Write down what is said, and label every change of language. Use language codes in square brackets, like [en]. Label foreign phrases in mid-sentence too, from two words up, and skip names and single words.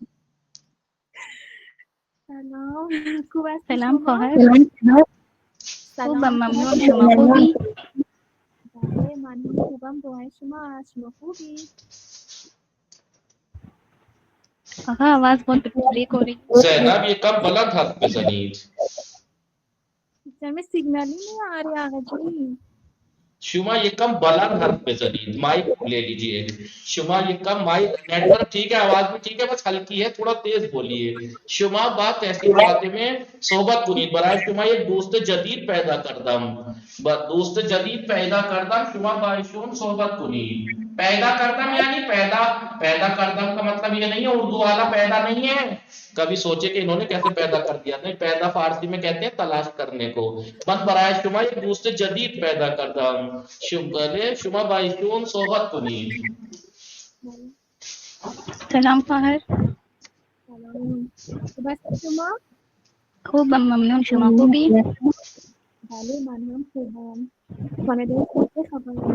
[fa] سلام، خوب هستی سلام شما؟ خواهر. سلام، خوبم، خوب ممنون. هستی؟ شما خوبی؟ بله من هم خوبم، دعای شما هست. شما خوبی؟ [ur] آقا آواز بہت بریک ہو رہی ہے. [fa] زینب یہ کم بلند حرف بزنید. [ur] سر میں سگنل ہی نہیں آ رہے آقا جی. [fa] شما یہ کم بلند حرف بزنید. [ur] مائک لے لیجئے. [fa] شما یہ کم [ur] مائک نیٹ ورک ٹھیک ہے، آواز بھی ٹھیک ہے، بس ہلکی ہے، تھوڑا تیز بولیے. [fa] شما با تحسین فاطمه صحبت کنید. برای شما یک دوست جدید پیدا کردم. دوست جدید پیدا کردم. شما با ایشون صحبت کنید. پیدا کردم [ur] یعنی [fa] پیدا کردم [ur] کا مطلب یہ نہیں ہے اردو والا پیدا نہیں ہے. کبھی سوچے کہ انہوں نے کیسے پیدا کر دیا. نہیں، پیدا فارسی میں کہتے ہیں تلاش کرنے کو. [fa] من برای شما ایک دوست جدید پیدا کردم. شما با ایشون صحبت کنید. سلام خواهر. سلام، خوب هستی شما؟ خوبم، ممنون. شما خوبی؟ بله من هم خوبم. خانواده شما چه خبره؟